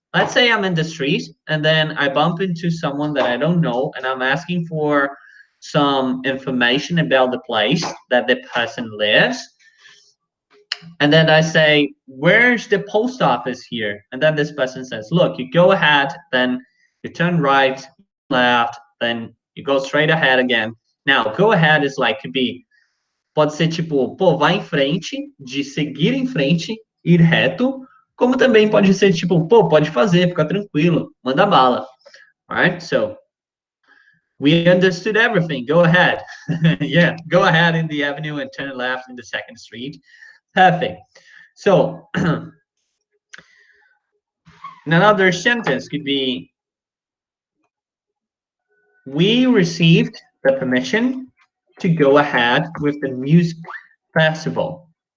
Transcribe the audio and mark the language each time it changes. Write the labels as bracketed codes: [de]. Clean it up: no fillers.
[en] Let's say I'm in the street and then I bump into someone that I don't know and I'm asking for some information about the place that the person lives. And then I say, where's the post office here? And then this person says, look, you go ahead, then you turn right, left, then you go straight ahead again. Now, go ahead is like, could be, [pt] pode ser tipo, pô, vai em frente, de seguir em frente, ir reto, como também pode ser tipo, pô, pode fazer, fica tranquilo, manda bala. [en] All right, so we understood everything. Go ahead. Yeah, go ahead in the avenue and turn left in the second street. Perfect. So another sentence could be, we received the permission to go ahead with the music festival.